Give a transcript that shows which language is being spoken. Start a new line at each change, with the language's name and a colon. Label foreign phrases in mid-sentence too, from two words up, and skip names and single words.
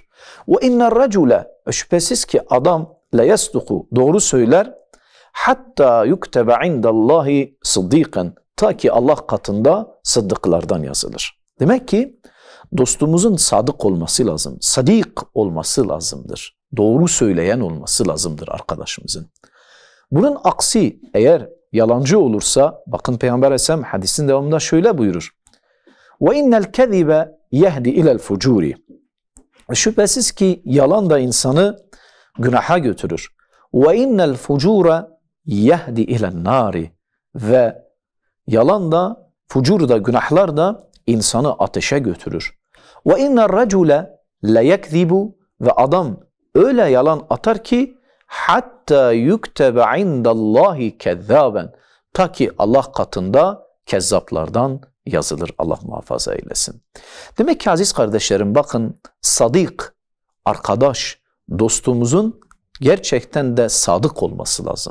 Arabic: وإن الرجل,
Turkish: şüphesiz ki adam
Arabic: ليصدق,
Turkish: doğru söyler, hatta
Arabic: يكتب عند الله صديقا,
Turkish: ta ki Allah katında sıddıklardan yazılır. Demek ki dostumuzun sadık olması lazım, sadik olması lazımdır. Doğru söyleyen olması lazımdır arkadaşımızın. Bunun aksi eğer yalancı olursa, bakın Peygamber Aleyhisselam hadisin devamında şöyle buyurur.
Arabic: وَاِنَّ الْكَذِبَ يَهْدِ اِلَى الْفُجُورِ,
Turkish: şüphesiz ki yalan da insanı günaha götürür.
Arabic: وَاِنَّ الْفُجُورَ يَهْدِ اِلَى النَّارِ,
Turkish: ve yalan da, fucur da, günahlar da insanı ateşe götürür.
Arabic: وَاِنَّ الرَّجُلَ لَيَكْذِبُ,
Turkish: ve adam öyle yalan atar ki hatta
Arabic: يكتب عند الله كذابا,
Turkish: ta ki Allah katında kezzaplardan yazılır. Allah muhafaza eylesin. Demek ki aziz kardeşlerim, bakın sadik, arkadaş, dostumuzun gerçekten de sadık olması lazım.